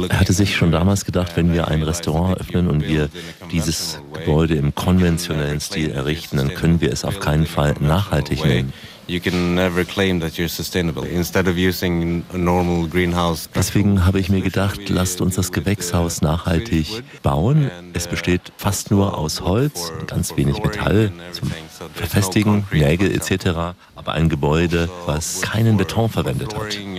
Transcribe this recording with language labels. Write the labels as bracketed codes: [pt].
[de] Er hatte sich schon damals gedacht, wenn wir ein Restaurant öffnen und wir dieses Gebäude im konventionellen Stil errichten, dann können wir es auf keinen Fall nachhaltig nennen. [en] You can never claim that you're sustainable. Instead of using a normal greenhouse. [de] Deswegen habe ich mir gedacht, lasst uns das Gewächshaus nachhaltig bauen. Es besteht fast nur aus Holz, ganz wenig Metall zum Verfestigen, Nägel etc. Aber ein Gebäude, was keinen Beton verwendet hat.